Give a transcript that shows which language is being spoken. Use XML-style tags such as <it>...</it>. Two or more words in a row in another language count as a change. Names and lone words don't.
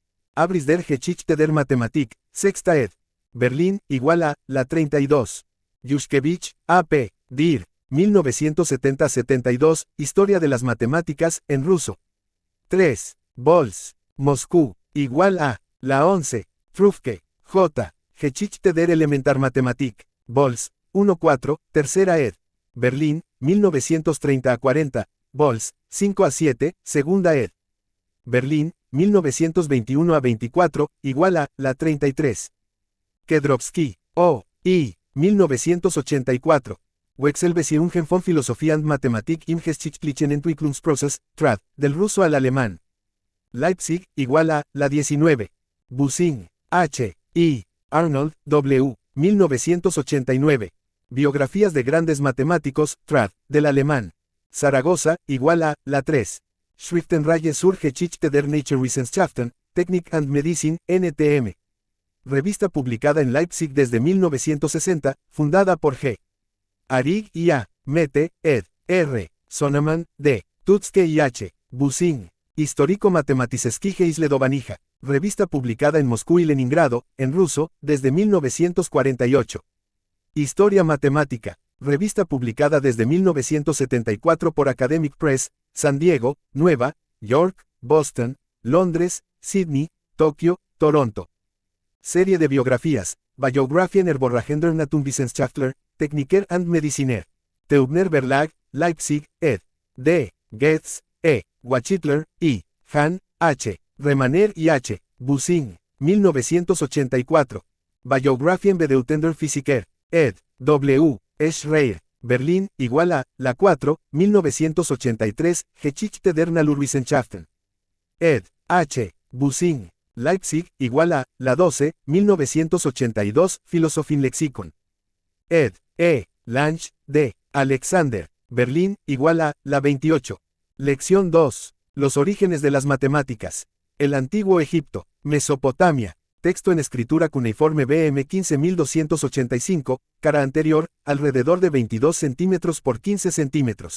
<de>Abris der Geschichte der Mathematik,</de> <es>Sexta ed. Berlín, igual a, la 32. Yushkevich, A.P., dir. 1970-72, Historia de las Matemáticas, en ruso. 3. Bols, Moscú, igual a, la 11.</es> <de>Frufke, J. Geschichte der Elementarmathematik,</de> <es>Bols, 1-4, tercera ed. Berlín, 1930-40, Bols, 5-7, segunda ed. Berlín, 1921-24, igual a, la 33. Kedrovsky, O. I. 1984.</es> <de>Wechselbeziehungen von Philosophie und Mathematik im geschichtlichen Entwicklungsprozess, trad,</de> <es>del ruso al alemán. Leipzig, igual a, la 19. Bussing, H. I. Arnold, W. 1989. Biografías de grandes matemáticos, trad, del alemán. Zaragoza, igual a, la 3.</es> <de>Schriftenreihe zur Geschichte der Naturwissenschaften, Technik</de> <en>and Medicine,</en> <es>NTM. Revista publicada en Leipzig desde 1960, fundada por G. Arig y A. Mete, ed. R. Sonnemann, D. Tutzke y H. Bussing.</es> <ru>Историко-математические исследования.</ru> <es>Revista publicada en Moscú y Leningrado, en ruso, desde 1948. Historia Matemática. Revista publicada desde 1974 por Academic Press, San Diego, Nueva York, Boston, Londres, Sydney, Tokio, Toronto. Serie de biografías,</es> <de>Biografien Erborragender Naturwissenschaftler, Techniker and Mediziner.</de> <es>Teubner Verlag, Leipzig, ed. D. Goetz, E. Wachitler, I. Hahn, H. Remaner y H. Bussing, 1984.</es> <de>Biografien Bedeutender Physiker, ed.</de> <es>W. Schreier, Berlín, igual a, la 4, 1983,</es> <de>Geschichte der Naturwissenschaften.</de> <es>Ed. H. Bussing, Leipzig, igual a, la 12, 1982, Philosophien-Lexikon. Ed. E. Lange, D. Alexander, Berlín, igual a, la 28. Lección 2. Los orígenes de las matemáticas. El Antiguo Egipto, Mesopotamia. Texto en escritura cuneiforme BM 15285, cara anterior, alrededor de 22 centímetros por 15 centímetros.</es>